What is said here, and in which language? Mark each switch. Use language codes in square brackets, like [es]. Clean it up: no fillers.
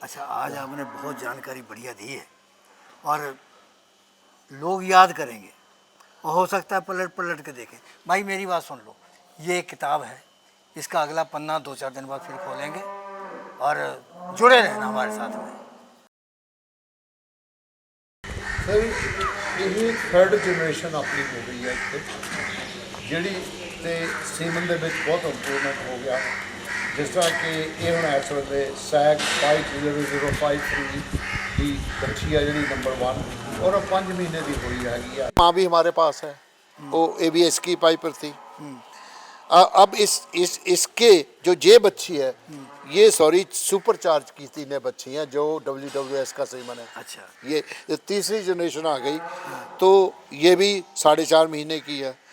[hi] अच्छा, आज आपने बहुत जानकारी बढ़िया दी है और लोग याद करेंगे और हो सकता है पलट पलट के देखें। भाई मेरी बात सुन लो, ये एक किताब है, इसका अगला पन्ना 2-4 दिन बाद फिर खोलेंगे और जुड़े रहना हमारे साथ में। [pa] सर ਇਹ 3rd ਜਨਰੇਸ਼ਨ ਆਪਣੀ ਹੋ ਗਈ ਹੈ ਇੱਥੇ, ਜਿਹੜੀ ਤੇ ਸੀਮਨ ਦੇ ਵਿੱਚ ਬਹੁਤ ਇੰਪਰੂਵਮੈਂਟ ਹੋ ਗਿਆ। ਜਿਸ ਤਰ੍ਹਾਂ ਕਿ ਇਹ ਹੁਣ ਇਸ ਵੇਲੇ ਸੈਗ 50053 ਦੀ ਬੱਚੀ ਹੈ ਜਿਹੜੀ ਨੰबर 1, [hi] और 5 महीने की हुई हैगी। माँ भी हमारे पास है, वो ABS की पाइपर थी। अब इसके जो ये बच्ची है, ये सॉरी सुपर चार्ज की 3 बच्ची हैं जो WWS का सीमन है। अच्छा। ये तीसरी जनरेशन आ गई, तो ये भी 4.5 महीने की है।